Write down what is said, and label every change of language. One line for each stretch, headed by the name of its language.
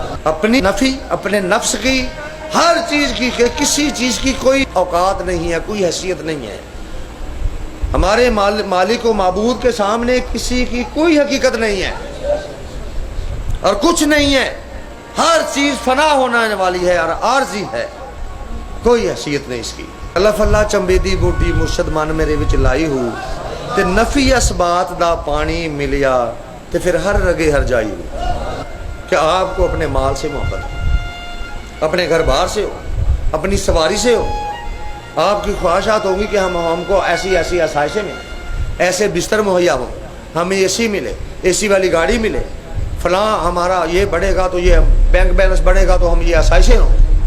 Urdu: اپنی نفی، اپنے نفس کی، ہر چیز کی، کسی چیز کی کوئی اوقات نہیں ہے، کوئی حیثیت نہیں ہے. ہمارے مالک و معبود کے سامنے کسی کی کوئی حقیقت نہیں ہے اور کچھ نہیں ہے. ہر چیز فنا ہونے والی ہے اور عارضی ہے، کوئی حیثیت نہیں اس کی.
Punjabi: اللہ فلا چمبیدی بوٹی مرشد من میرے وچ لائی ہو تے نفی اسبات دا پانی ملیا تے پھر ہر رگے ہر جائی ہو.
Urdu: کہ آپ کو اپنے مال سے محبت ہو، اپنے گھر بار سے ہو، اپنی سواری سے ہو. آپ کی خواہشات ہوں گی کہ ہم کو ایسی ایسی آسائشیں ملیں، ایسے بستر مہیا ہوں، ہمیں اے سی ملے، اے سی والی گاڑی ملے، فلاں ہمارا یہ بڑھے گا تو یہ بینک بیلنس بڑھے گا تو ہم یہ آسائشیں ہوں.